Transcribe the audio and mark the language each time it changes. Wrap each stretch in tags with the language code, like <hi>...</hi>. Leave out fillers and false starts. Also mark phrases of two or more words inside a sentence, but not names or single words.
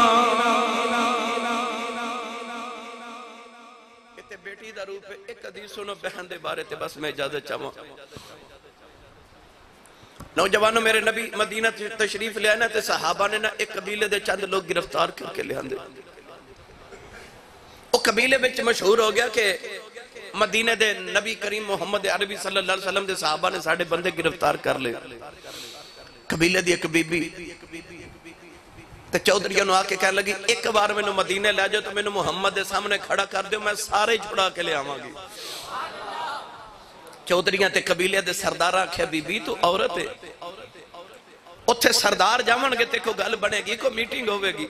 <pa>بیٹی دا روپ ایک حدیث سنو بہن دے بارے تے بس میں اجازت چاہواں. نوجوانو میرے نبی مدینہ تشریف لیا نا تے صحابہ نے نا ایک قبیلے دے چند لوگ گرفتار کر کے لے آندے. وہ قبیلے وچ مشہور ہو گیا کہ مدینے دے نبی کریم محمد عربی</pa> <ar>صلى الله عليه وسلم</ar> <pa>دے صحابہ نے ساڈے بندے گرفتار کر لے. قبیلے دی ایک بیبی تے چودھریاں نے آکے کہ لگی ایک بار مینوں مدینے لے جاؤ تو مینوں محمد کے سامنے کھڑا کر دو، میں سارے چھڑا کے لے آواں گی. چودھریاں تے قبیلے دے سردار آکھیا بیبی تو عورت ہے، اتھے سردار جاونگے تے کوئی گل بنے گی، کوئی میٹنگ ہووے گی.</pa>